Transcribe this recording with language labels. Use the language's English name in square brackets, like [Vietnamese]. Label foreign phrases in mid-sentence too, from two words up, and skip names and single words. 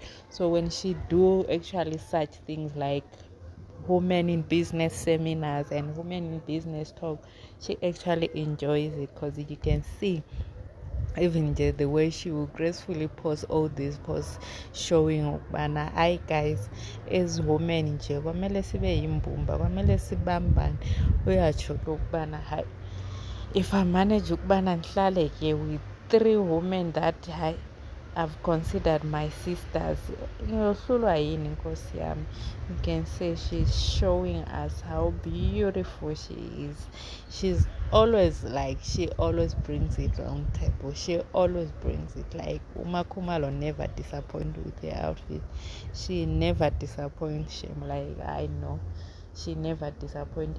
[English] So when she do actually such things like women in business seminars and women in business talk, she actually enjoys it because you can see even the way she will gracefully post all these posts showing [Zulu] ukubana hayi [English] guys, as women [Zulu] nje kwamele sibe yimbumba, kwamele sibambane. Uyatsho ke ukubana hayi, [English] if I manage [Zulu] ukubana ndihlale ke [English] with 3 women that I've considered my sisters, [Zulu] ngiyohlulwa yini nkosi yami. [English] You can say she's showing us how beautiful she is. She always brings it on table. She always brings it. Like Uma Kumalo never disappoints with her outfit. She never disappoints him. Like I know she never disappoints.